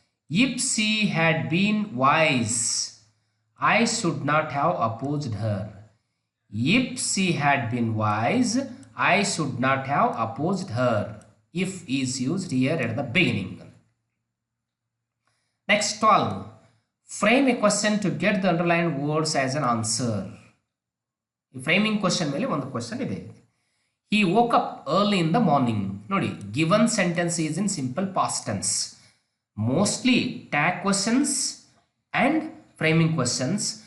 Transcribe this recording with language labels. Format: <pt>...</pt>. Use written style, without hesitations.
<en>If she had been wise, I should not have opposed her. If she had been wise, I should not have opposed her. if is used here at the beginning. Next 12. Frame a question to get the underlined words as an answer.</en> <kn>Framing question ಮೇಲೆ ಒಂದು question ಇದೆ.</kn> <en>He woke up early in the morning. ನೋಡಿ, given sentence is in simple past tense. Mostly tag questions and framing questions.</en>